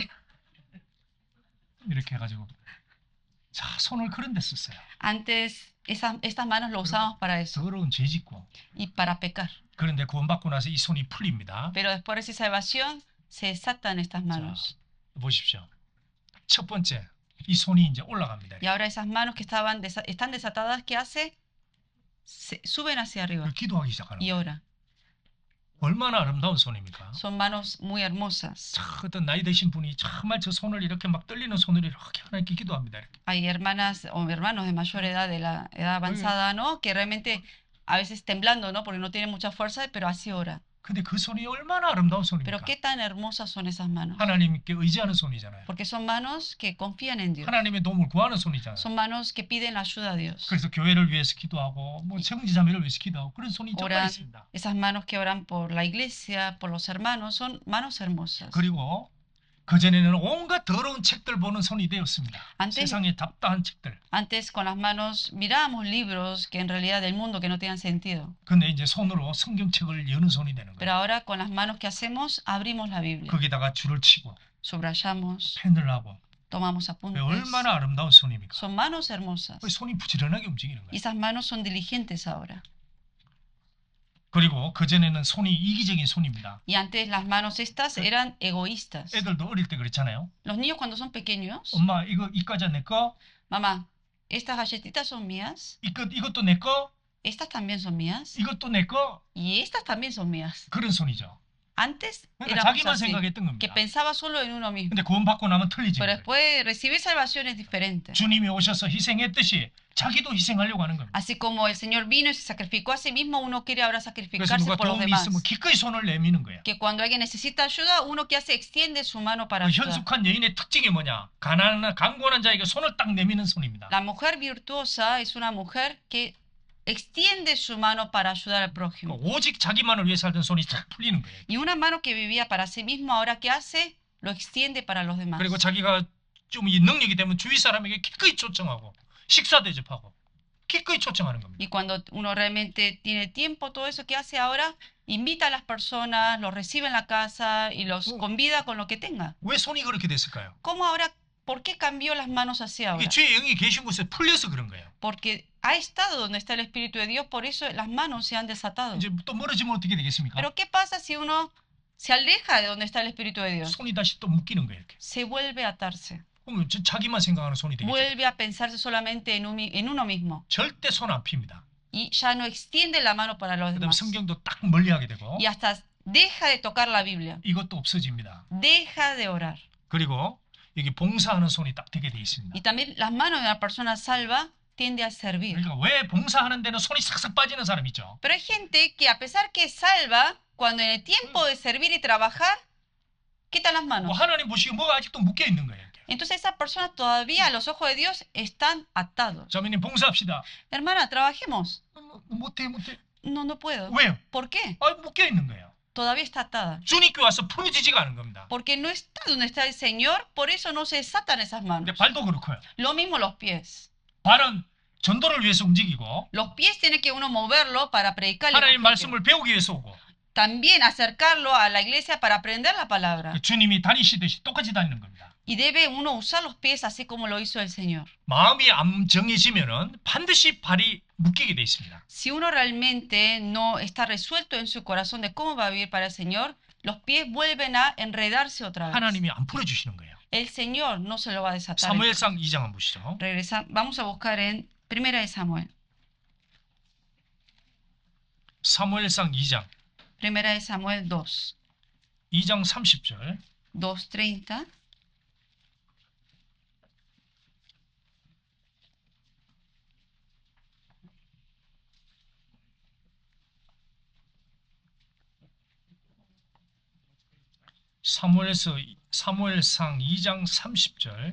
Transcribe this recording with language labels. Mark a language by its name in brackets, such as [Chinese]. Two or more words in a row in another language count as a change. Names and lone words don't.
[Korean] 이렇게 해가지고 자 손을 그런 데 썼어요. [Spanish] Antes estas manos lo usábamos para eso [Korean] 더러운 죄 짓고 [Spanish] y para pecar. [Korean] 그런데 구원받고 나서 이 손이 풀립니다. [Spanish] Pero después de esa salvación se desatan estas manos. [Korean] 보십시오. 첫 번째 이 손이 이제 올라갑니다. [Spanish] Y ahora esas manos que están desatadas, ¿qué hace? Suben hacia arriba [Korean] 기도하기 시작하는 [Spanish] y [Korean] 거예요. [Spanish] ora. [Korean] 얼마나 아름다운 손입니까? [Spanish] Son manos muy hermosas. [Korean] 어떤 나이 드신 분이 정말 저 손을 이렇게 막 떨리는 손을 이렇게 하나님께 기도합니다. 이렇게. [Spanish] Hay hermanas o hermanos de mayor edad, de la edad avanzada, ¿no? Que realmente a veces temblando, ¿no? Porque no tienen mucha fuerza, pero así ora. [Korean] 근데 그 손이 얼마나 아름다운 [Spanish] Pero [Korean] 손입니까? [Spanish] qué tan hermosas son esas manos. [Korean] 하나님께 의지하는 손이잖아요. [Spanish] Porque son manos que confían en Dios. [Korean] 하나님의 도움을 구하는 손이잖아요. [Spanish] Son manos que piden la ayuda a Dios. [Korean] 그래서 교회를 위해서 기도하고 뭐 형제자매를 위해서 기도하고 그런 손이 정말 [Spanish] Oran, [Korean] 있습니다. [Spanish] esas manos que oran por la iglesia, por los hermanos, son manos hermosas. [Korean] 그리고 그전에는 온갖 더러운 책들 보는 손이 되었습니다. [Spanish] Antes- [Korean] 세상의 답답한 책들. [Spanish] Antes con las manos mirábamos libros que en realidad del mundo que no tenían sentido. [Korean] 근데 이제 손으로 성경책을 여는 손이 되는 [Spanish] Pero [Korean] 거예요. [Spanish] ahora con las manos que hacemos abrimos la Biblia. [Korean] 거기다가 줄을 치고 [Spanish] Subrayamos, [Korean] 펜을 하고 [Spanish] tomamos apuntes. [Korean] 얼마나 아름다운 손입니까? [Spanish] Son manos hermosas. [Korean] 손이 부지런하게 움직이는 [Spanish] Y [Korean] 거예요. [Spanish] esas manos son diligentes ahora. [Korean] 그리고 그전에는 손이 이기적인 손입니다. [Spanish] Y antes las manos estas eran egoístas. [Korean] 애들도 어릴 때 그렇잖아요. [Spanish] Los niños cuando son pequeños, [Korean] 엄마 이거 이 과자 내 거, [Spanish] mamá, estas galletitas son mías, [Korean] 이것도 내 거, [Spanish] estas también son mías [Korean] 이것도 내 거. [Spanish] y estas también son mías. [Korean] 그런 손이죠. [Spanish] Antes [Korean] 그러니까 [Spanish] éramos [Korean] 자기만 [Spanish] así, [Korean] 생각했던 [Spanish] que [Korean] 겁니다. [Spanish] pensaba solo en uno mismo. [Korean] 근데 구원받고 나면 틀리지. [Spanish] Pero después de recibir salvación es diferente. [Korean] 주님이 오셔서 희생했듯이 자기도 희생하려고 하는 겁니다. [Spanish] Así como el Señor vino y se sacrificó a sí mismo, uno quiere ahora [Korean] 그래서 [Spanish] sacrificarse [Korean] 누가 [Spanish] por los [Korean] 도움이 [Spanish] demás. [Korean] 있으면 기꺼이 손을 내미는 거예요. [Spanish] Que cuando alguien necesita ayuda, uno que hace extiende su mano para [Korean] 그 [Spanish] ayudar. [Korean] 현숙한 여인의 특징이 뭐냐? 가난한 강권한 자에게 손을 딱 내미는 손입니다. [Spanish] La mujer virtuosa es una mujer que extiende su mano para ayudar al prójimo. [Korean] 오직 자기만을 위해 살던 손이 탁 풀리는 거예요. [Spanish] Y una mano que vivía para sí mismo, ahora ¿qué hace? Lo extiende para los demás. [Korean] 그리고 자기가 좀 이 능력이 되면 주위 사람에게 기꺼이 초청하고 식사 대접하고 기꺼이 초청하는 겁니다. [Spanish] Y cuando uno realmente tiene tiempo, todo eso que hace ahora, invita a las personas, los recibe en la casa y los convida con lo que tenga. [Korean] 왜 손이 그렇게 됐을까요? [Spanish] ¿Cómo ahora? ¿Por qué cambió las manos así ahora? [Korean] 이게 주의 영이 계신 곳에 풀려서 그런 거예요. [Spanish] Porque ha estado donde está el Espíritu de Dios, por eso las manos se han desatado. [Korean] 이제 또 멀어지면 어떻게 되겠습니까? [Spanish] Pero ¿qué pasa si uno se aleja de donde está el Espíritu de Dios? [Korean] 손이 다시 또 묶이는 거예요. 이렇게. [Spanish] Se vuelve a atarse. [Korean] 그러면 자기만 생각하는 손이 되겠죠. [Spanish] Vuelve a pensarse solamente en uno mismo. [Korean] 절대 손 안 핍니다. [Spanish] Y ya no extiende la mano para los [Korean] 그다음 [Spanish] demás. [Korean] 성경도 딱 멀리하게 되고 [Spanish] Y hasta deja de tocar la Biblia. [Korean] 이것도 없어집니다. [Spanish] Deja de orar. [Korean] 그리고 여기 봉사하는 손이 딱 되게 돼 있습니다. [Spanish] Y también las manos de una persona salva tiende a servir. [Korean] 그러니까 왜 봉사하는 데는 손이 싹싹 빠지는 사람 있죠? [Spanish] Pero hay gente que a pesar que es salva, cuando en el tiempo de servir y trabajar, quitan las [Korean] 뭐 [Spanish] manos. [Korean] 하나님 보시기에 뭐가 아직도 묶여 있는 거예요. 이렇게. [Spanish] Entonces esas personas todavía a los ojos de Dios están atados. [Korean] 자매님 봉사합시다. [Spanish] Hermana, trabajemos. [Korean] 못해. [Spanish] No puedo. [Korean] 왜요? [Spanish] ¿Por qué? [Korean] 묶여 있는 거예요. [Spanish] Todavía está atada. [Korean] 주님께 와서 풀어지지가 않은 겁니다. [Spanish] Porque no está donde está el Señor, por eso no se desatan esas [Korean] 근데 [Spanish] manos. [Korean] 발도 그렇고요. [Spanish] Lo mismo los pies. [Korean] 발은 전도를 위해서 움직이고 [Spanish] Los pies tiene que uno moverlo para predicar el [Korean] 하나님 [Spanish] evangelio. [Korean] 말씀을 배우기 위해서 오고 [Spanish] También acercarlo a la iglesia para aprender la palabra. [Korean] 주님이 다니시듯이 똑같이 다니는 겁니다. [Spanish] Y debe uno usar los pies así como lo hizo el Señor. [Korean] 마음이 안 정해지면은 반드시 발이 묶이게 돼 있습니다. [Spanish] Si uno realmente no está resuelto en su corazón de cómo va a vivir para el Señor, los pies vuelven a enredarse otra vez. [Korean] 하나님이 안 풀어주시는 거예요. [Spanish] El Señor no se lo va a desatar. [Korean] 사무엘상 2장 한번 보시죠. [Spanish] Vamos a buscar en Primera de Samuel. [Korean] 사무엘상 2장 [Spanish] Primera de Samuel 2. [Korean] 2장 30절 [Spanish] 2:30. [Korean] 사무엘상 2장 30절